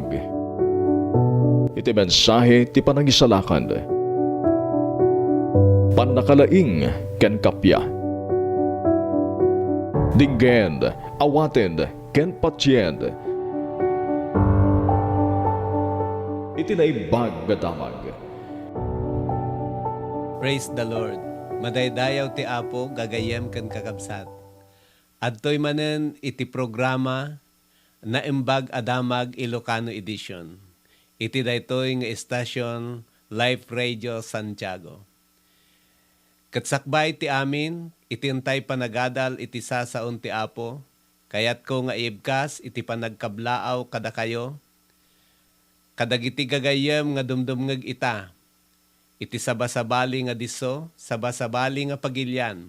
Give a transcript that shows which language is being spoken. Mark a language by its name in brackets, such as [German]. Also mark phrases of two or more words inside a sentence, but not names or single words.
[Iloko] Iti mensahe ti panangisalakan. Panakalaing ken kapya. Dinggen, awaten, ken patsyen. Iti na ibaggadamag. [English] Praise the Lord. [Iloko] Madaydayaw ti Apo, gagayem kan kakabsat. Adtoy manen iti programa na Imbag Adamag Ilocano Edition. Iti daytoy nga estasyon Life Radio Santiago. Katsakbay ti amin, itintay panagadal iti sasaon ti Apo, kayat ko nga ibkas iti panagkablaaw kada kayo, kadagiti gagayem nga dumdumngeg ita, iti sabasabali nga diso, sabasabali nga pagilyan.